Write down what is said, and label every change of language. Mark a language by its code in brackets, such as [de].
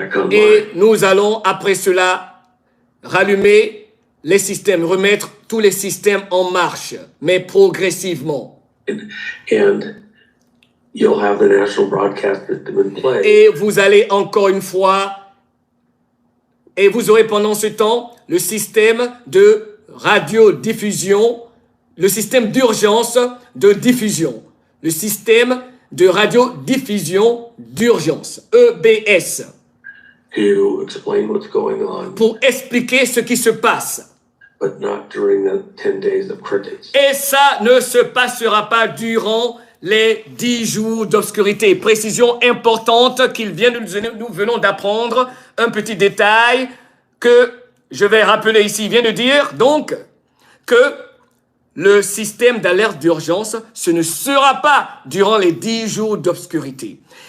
[fr] Et nous allons après cela rallumer les systèmes, remettre tous les systèmes en marche, mais progressivement. [en] You'll have the national broadcast system in play. [fr] Et vous allez encore une fois, et vous aurez pendant ce temps le système de radiodiffusion, le système d'urgence de diffusion, le système de radiodiffusion d'urgence, EBS, [en] to explain what's going on, [fr] pour expliquer ce qui se passe. [en] But not during the 10 days of critics. [fr] Et ça ne se passera pas durant les 10 jours d'obscurité. Précision importante nous venons d'apprendre. Un petit détail que je vais rappeler ici. Il vient de dire donc que le système d'alerte d'urgence, ce ne sera pas durant les 10 jours d'obscurité.